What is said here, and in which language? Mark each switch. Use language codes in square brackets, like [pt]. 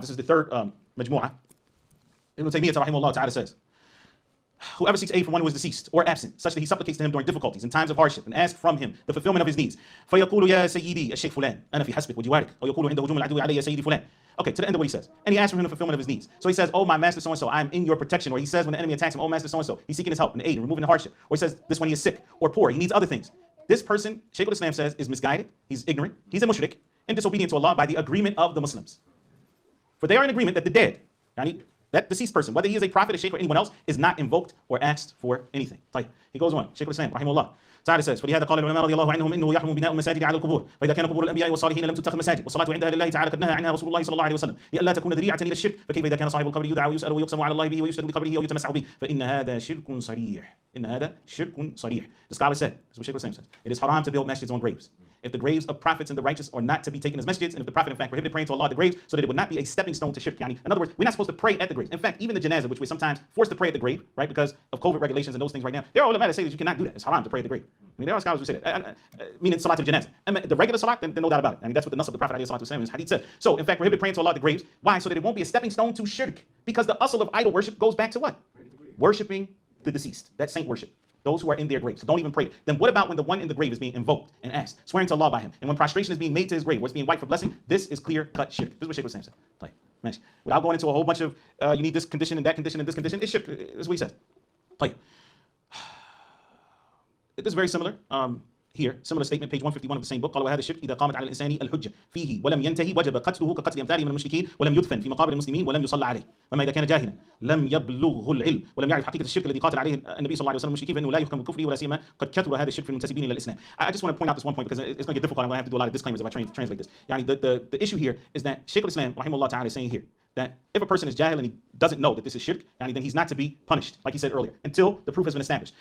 [en] This is the third majmu'ah. Ibn Taymiyyah rahimahullah ta'ala says, whoever seeks aid from one who is deceased or absent, such that he supplicates to him during difficulties and times of hardship and asks from him the fulfillment of his needs. [ar] فَيَقُولُ يَا سَيِّدِي الشيخ فلان أنا في حسبك وجوارك أو يقول عند هجوم العدو علي يا سيدي فلان. [en] Okay, to the end of what he says. And he asks from him the fulfillment of his needs. So he says, oh, my master so-and-so, I am in your protection. Or he says when the enemy attacks him, oh, master so-and-so, he's seeking his help and aid and removing the hardship. Or he says this when he is sick or poor, he needs other things. This person, Shaykh al-Islam says, is misguided, he's ignorant, he's a mushrik, and disobedient to Allah by the agreement of the Muslims. For they are in agreement that the dead, that deceased person, whether he is a prophet, a shaykh, or anyone else, is not invoked or asked for anything. He goes on, Shaykh al-Islam, rahimahullah. Ta'ala says, [ar] فلهذا قال العلماء رضي الله عنهم إنه يحرم بناء المساجد على القبور فإذا كان قبور الأنبياء والصالحين لم تتخذ مساجد والصلاة عندها لله تعالى قد نهى عنها رسول الله صلى الله عليه وسلم لئلا تكون ذريعة إلى الشرك فكيف إذا كان صاحب القبر يدعى ويسأل ويقسم على الله به ويسأل بقبره أو يتمسح به فإن هذا شرك صريح. إن هذا شرك صريح. [en] The scholar said, that's what Shaykh al-Islam says, it is haram to build masjids on graves. If the graves of prophets and the righteous are not to be taken as masjids, and if the prophet in fact prohibited praying to Allah at the graves, so that it would not be a stepping stone to shirk. In other words, we're not supposed to pray at the graves. In fact, even the janazah, which we're sometimes forced to pray at the grave, right, because of COVID regulations and those things right now, there are ulama that say that you cannot do that. It's haram to pray at the grave. There are scholars who say that, meaning salat al-janazah. And the regular salat, then no doubt about it. That's what the nas of the Prophet ﷺ is hadith said. So, in fact, prohibited praying to Allah at the graves. Why? So that it won't be a stepping stone to shirk. Because the asl of idol worship goes back to what? Worshipping the deceased. That's saint worship. Those who are in their graves. So don't even pray. Then what about when the one in the grave is being invoked and asked, swearing to Allah by him, and when prostration is being made to his grave, or it's being wiped for blessing? This is clear-cut shirk. This is what Shaykh was saying. Without going into a whole bunch of you need this condition and that condition and this condition, it's shirk. This is what he said. It is very similar. Here, similar statement, page 151 of the same book. [ar] قال وهذا الشرك إذا قامت على الإنسان الحجة فيه ولم ينتهي وجب قتله كقتل أمثاله من المشركين ولم يدفن في مقابر المسلمين ولم يصلى عليه. وما إذا كان جاهلا لم يبلغه العلم ولم يعرف حقيقة الشرك الذي قاتل عليه النبي صلى الله عليه وسلم المشركين فإنه لا يحكم بالكفر ولا سيما قد كثر هذا الشرك في المنتسبين إلى الإسلام. [en] I just want to point out this one point because it's going to get difficult. I'm going to have to do a lot of disclaimers if I translate this. The issue here is that Shaykh al-Islam rahimahullah ta'ala is saying here that if a person is jahil and he doesn't know that this is shirk, then he's not to be punished, like he said earlier, until the proof has been established.